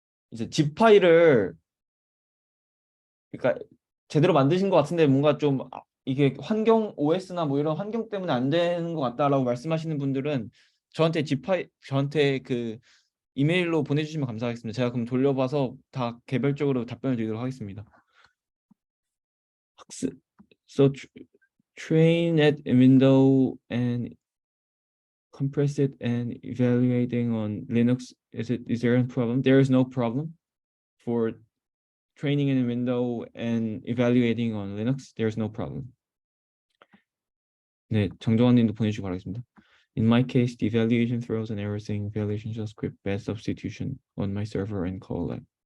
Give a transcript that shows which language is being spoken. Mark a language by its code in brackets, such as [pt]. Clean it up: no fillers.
[ko] 이제 zip 파일을 그러니까 제대로 만드신 것 같은데 뭔가 좀 이게 환경 OS나 뭐 이런 환경 때문에 안 되는 것 같다라고 말씀하시는 분들은 저한테 그 이메일로 보내주시면 감사하겠습니다. 제가 그럼 돌려봐서 다 개별적으로 답변을 드리도록 하겠습니다. [en] 학습 so train at window and compress it and evaluating on Linux. Is there a problem? There is no problem for training in window and evaluating on Linux. There's no problem. [ko] 네, 정정환님도 보내주시기 바라겠습니다. [en] In my case, the evaluation throws an error saying evaluation shall script bad substitution on my server and call it.